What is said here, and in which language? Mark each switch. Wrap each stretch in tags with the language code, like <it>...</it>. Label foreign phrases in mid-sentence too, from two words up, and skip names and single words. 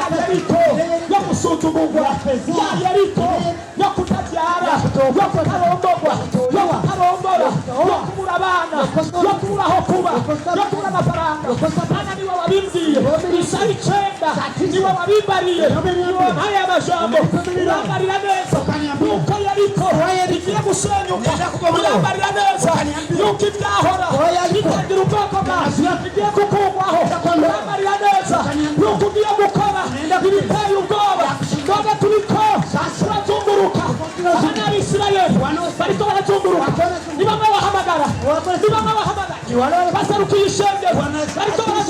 <rn>yeriko yo gusuzugurwa ya yeriko yo kutabyara yo kutarongorwa yo kutarongora yo kubura abana yo kubura aho kuba yo kubura amafaranga Mana niwe wabimbwiye Isaya 9 niwe wabimbariye niwe wampaye amajambo urambarira neza nuko yeriko igiye gusenyuka urambarira neza yuko ibyahora bitagira ubwoko bwazo igiye kukugwaho urambarira neza yuko ugiye gukora ibiteye ubwoba none turiko turazunguruka abana b'Isirayeli bariko barazunguruka ni bamwe bahamagara baserukiye ishengero bariko</rn>